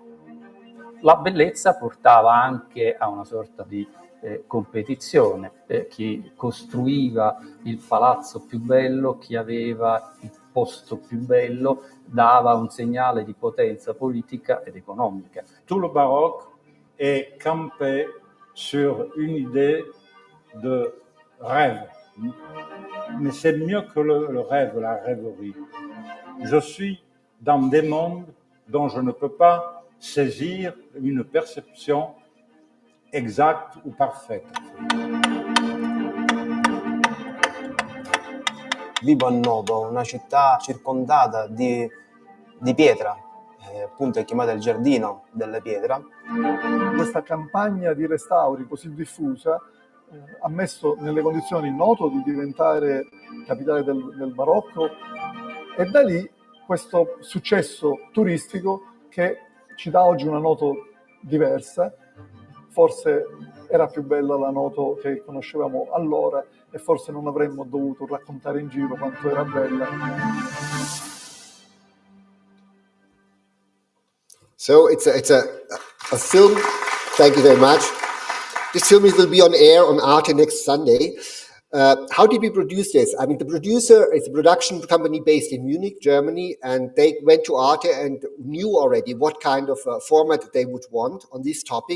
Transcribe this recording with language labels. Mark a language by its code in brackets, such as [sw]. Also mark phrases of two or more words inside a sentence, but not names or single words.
[it] La bellezza portava anche a una sorta di competizione. Chi costruiva il palazzo più bello, chi aveva il posto più bello, dava un segnale di potenza politica ed economica. [fr] Tout le baroque est campé sur une idée de rêve. Mais c'est mieux que le rêve, la rêverie. Je suis dans des mondes dont je ne peux pas saisir une perception exacte ou parfaite. [it] Vivo a Noto, una città circondata di pietra, appunto è chiamata il giardino della pietra. Questa campagna di restauri così diffusa ha messo nelle condizioni Noto di diventare capitale del barocco, e da lì questo successo turistico che ci dà oggi una Noto diversa. Forse era più bella la Noto che conoscevamo allora e forse non avremmo dovuto raccontare in giro quanto era bella. [en] So it's a film. Thank you very much. This film will be on air on Arte next Sunday. How did we produce this? I mean, the producer is a production company based in Munich, Germany, and they went to Arte and knew already what kind of format they would want on this topic.